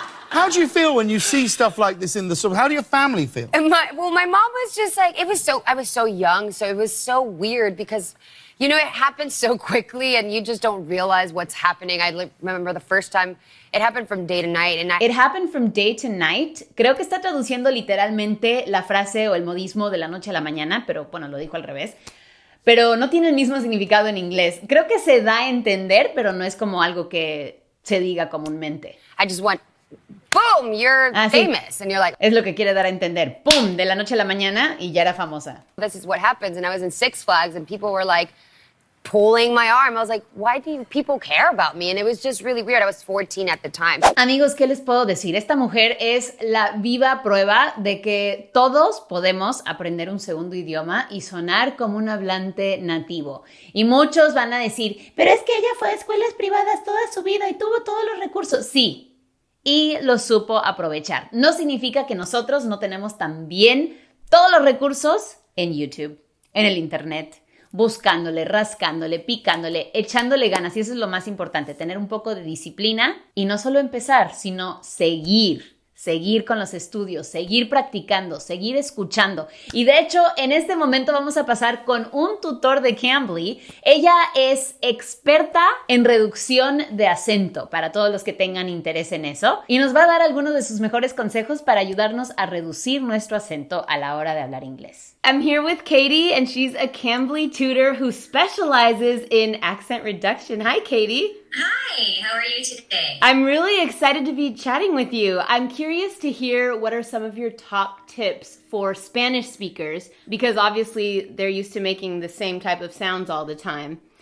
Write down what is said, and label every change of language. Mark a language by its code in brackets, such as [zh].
[en] How do you feel when you see stuff like this in the store? How do your family feel? My mom was just like, I was so young, so it was so weird because, you know, it happens so quickly and you just don't realize what's happening. I remember the first time it happened from day to night. It happened from day to night. [es] Creo que está traduciendo literalmente la frase o el modismo de la noche a la mañana, pero bueno, lo dijo al revés. Pero no tiene el mismo significado en inglés. Creo que se da a entender, pero no es como algo que se diga comúnmente. [en] I just want... Boom, you're famous. [es] Sí. [en] And you're like... [es] Es lo que quiere dar a entender. ¡Pum! De la noche a la mañana y ya era famosa. [en] This is what happens. And I was in Six Flags and people were like pulling my arm. I was like, why do people care about me? And it was just really weird. I was 14 at the time. [es] Amigos, ¿qué les puedo decir? Esta mujer es la viva prueba de que todos podemos aprender un segundo idioma y sonar como un hablante nativo. Y muchos van a decir, pero es que ella fue a escuelas privadas toda su vida y tuvo todos los recursos. Sí. Y lo supo aprovechar. No significa que nosotros no tenemos también todos los recursos en YouTube, en el internet, buscándole, rascándole, picándole, echándole ganas. Y eso es lo más importante, tener un poco de disciplina y no solo empezar, sino seguir con los estudios, seguir practicando, seguir escuchando. Y de hecho, en este momento vamos a pasar con un tutor de Cambly. Ella es experta en reducción de acento, para todos los que tengan interés en eso. Y nos va a dar algunos de sus mejores consejos para ayudarnos a reducir nuestro acento a la hora de hablar inglés. [en] I'm here with Katie, and she's a Cambly tutor who specializes in accent reduction. Hi, Katie. Hi, how are you today? I'm really excited to be chatting with you. I'm curious to hear what are some of your top tips for Spanish speakers, because obviously they're used to making the same type of sounds all the time.